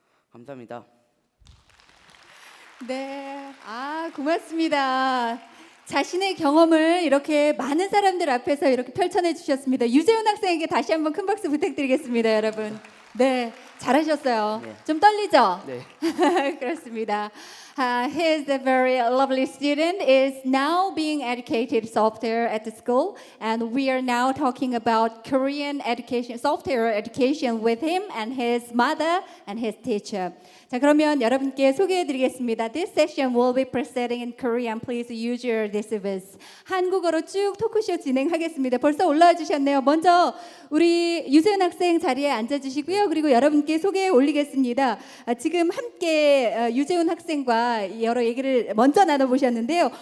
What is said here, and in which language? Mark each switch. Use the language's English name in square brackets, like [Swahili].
[Korean] 감사합니다. 네, 고맙습니다. 자신의 경험을 이렇게 많은 사람들 앞에서 이렇게 펼쳐내 주셨습니다. 유재훈 학생에게 다시 한번 큰 박수 부탁드리겠습니다, 여러분. 네, 잘하셨어요. 네. 좀 떨리죠? 네. 그렇습니다. [English] He is a very lovely student. Is now being educated software at the school, and we are now talking about Korean education, software education with him and his mother and his teacher. [Korean] 자, 그러면 여러분께 소개해드리겠습니다. [English] This session will be presenting in Korean. Please use your device. [Korean] 한국어로 쭉 토크쇼 진행하겠습니다. 벌써 올라와 주셨네요. 먼저 우리 유세은 학생 자리에 앉아주시고요. 그리고 여러분께 소개해 올리겠습니다. 지금 함께 유재훈 학생과 여러 얘기를 먼저 나눠보셨는데요.